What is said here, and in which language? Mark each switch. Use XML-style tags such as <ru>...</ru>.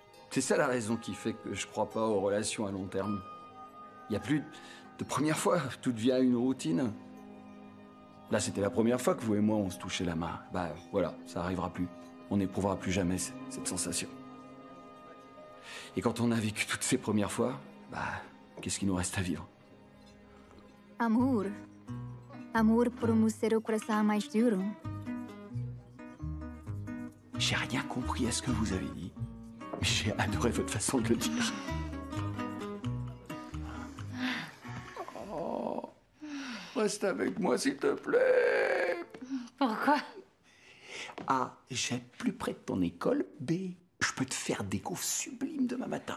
<fr>C'est ça la raison qui fait que je crois pas aux relations à long terme. Il y a plus de première fois, tout devient une routine. Là, c'était la première fois que vous et moi, on se touchait la main. Bah voilà, ça arrivera plus. On n'éprouvera plus jamais cette sensation. Et quand on a vécu toutes ces premières fois, bah, qu'est-ce qu'il nous reste à vivre?</fr> <pt>Amor. Amor por ser o coração mais duro.</pt> <fr>J'ai rien compris à ce que vous avez dit. Mais j'ai adoré votre façon de le dire. Oh, reste avec moi, s'il te plaît. Pourquoi? A, j'aime plus près de ton école. B, je peux te faire des cours sublimes demain matin.</fr>